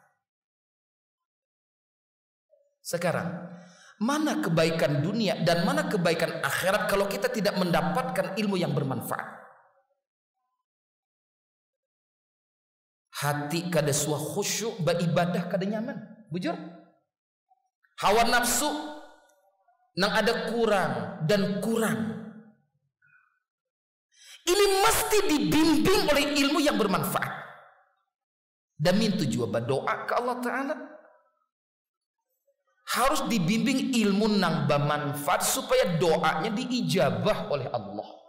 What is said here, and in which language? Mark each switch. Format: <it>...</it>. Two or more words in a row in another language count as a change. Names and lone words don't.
<id>Sekarang, mana kebaikan dunia dan mana kebaikan akhirat kalau kita tidak mendapatkan ilmu yang bermanfaat?</id> <bjn>Hati kada suah khusyuk, beribadah kada nyaman, bujur.</bjn> <id>Hawa nafsu nang ada kurang dan kurang. Ini mesti dibimbing oleh ilmu yang bermanfaat. Dan mintu juga berdoa ke Allah Ta'ala. Harus dibimbing ilmu nang bermanfaat supaya doanya diijabah oleh Allah.</id>